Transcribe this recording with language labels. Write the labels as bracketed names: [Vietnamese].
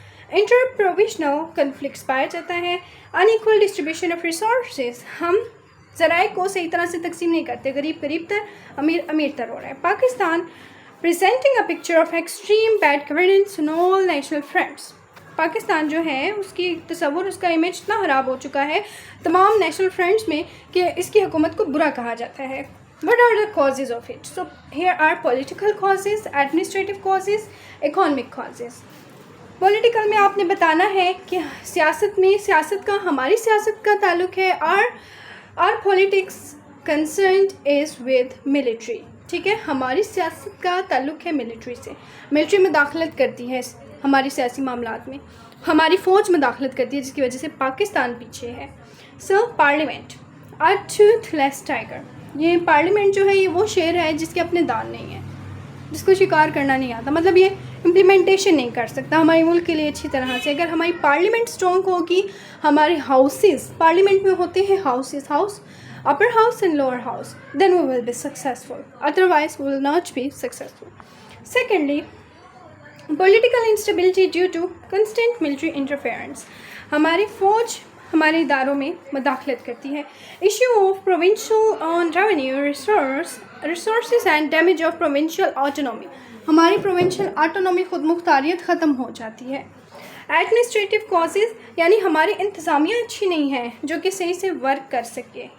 [Urdu] Inter پروویشنل conflicts پایا جاتا ہے. [English] unequal distribution of resources, [Urdu] ہم ذرائع کو صحیح طرح سے تقسیم نہیں کرتے، غریب غریب تر، امیر امیر تر ہو رہا ہے. [English] Pakistan presenting a picture of extreme bad governance on all national fronts. [Urdu] Pakistan جو ہے اس کی تصور، اس کا امیج اتنا خراب ہو چکا ہے تمام نیشنل فرنٹس میں کہ اس کی حکومت کو برا کہا جاتا ہے. [English] What are the causes of it? So here are political causes, administrative causes, economic causes. [Urdu] Political میں آپ نے بتانا ہے کہ سیاست میں، سیاست کا، ہماری سیاست کا تعلق ہے. [English] our politics concerned is with military. [Urdu] ٹھیک ہے، ہماری سیاست کا تعلق ہے ملٹری سے. ملٹری مداخلت کرتی ہے ہماری سیاسی معاملات میں، ہماری فوج مداخلت کرتی ہے جس کی وجہ سے پاکستان پیچھے ہے. [English] So parliament a toothless tiger. [Urdu] یہ پارلیمنٹ جو ہے یہ وہ شیر ہے جس کے اپنے دان نہیں ہیں، جس کو شکار کرنا نہیں آتا، مطلب یہ امپلیمنٹیشن نہیں کر سکتا ہمارے ملک کے لیے اچھی طرح سے. اگر ہماری پارلیمنٹ اسٹرانگ ہوگی، ہمارے ہاؤسز، پارلیمنٹ میں ہوتے ہیں houses, house [English] upper house and lower house, then we will be successful, otherwise we will not be successful. Secondly, political instability due to constant military interference. [Urdu] ہماری فوج ہمارے اداروں میں مداخلت کرتی ہے. [English] Issue of provincial on revenue resources and damage of provincial autonomy. [Urdu] ہماری provincial autonomy, خود مختاریت ختم ہو جاتی ہے. ایڈمنسٹریٹو کازز، یعنی ہماری انتظامیہ اچھی نہیں ہے جو کہ صحیح سے ورک کر سکے.